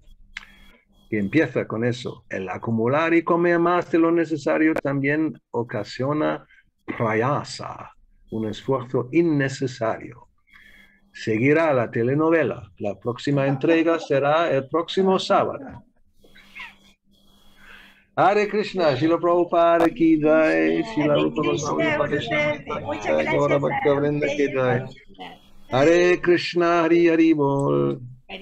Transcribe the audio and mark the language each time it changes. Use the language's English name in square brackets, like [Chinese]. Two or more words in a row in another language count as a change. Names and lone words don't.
[Spanish] Y empieza con eso. El acumular y comer más de lo necesario también ocasiona prayasa, un esfuerzo innecesario. Seguirá la telenovela. La próxima entrega será el próximo sábado. [Hindi] हरे कृष्ण, श्रील प्रभुपाद की जय, श्रील रूप गोस्वामी पादेशम्, [Spanish] Muchas gracias. [Hindi] गौर भक्त वृन्द की जय। हरे कृष्ण, हरि हरि बोल.